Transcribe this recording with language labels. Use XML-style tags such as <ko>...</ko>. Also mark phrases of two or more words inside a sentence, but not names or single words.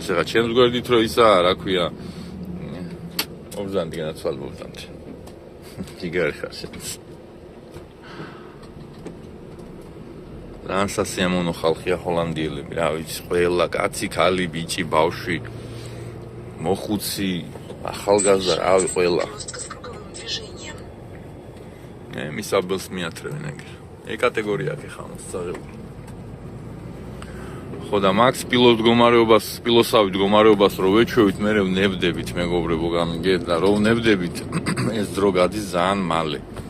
<ka>ეხლა ჩემს გვერდით რო ისაა, რა ქვია, ობზანდი განაცვალ ობზანდი. ჯიგარი ხარ შენს. ძალიან სასიამოვნო ხალხია ჰოლანდიელები, რა ვიცი, ყველა კაცი, ქალი, ბიჭი, ბავშვი, მოხუცი, ახალგაზრდა, რავი, ყველა.</ka> <ru>Просто с круговым движением.</ru> <ka>მისაბელს მიათრევენ ეგრე. ეგ კატეგორია აქვს ხა მოსწავლებული. ხო და მაგ სპილოსავით მდგომარეობას რო ვეჩვევით, მე ვნებდებით მეგობრებო, გამიგეთ და რო ვნებდებით, ეს დრო გადის ძალიან მალე.</ka>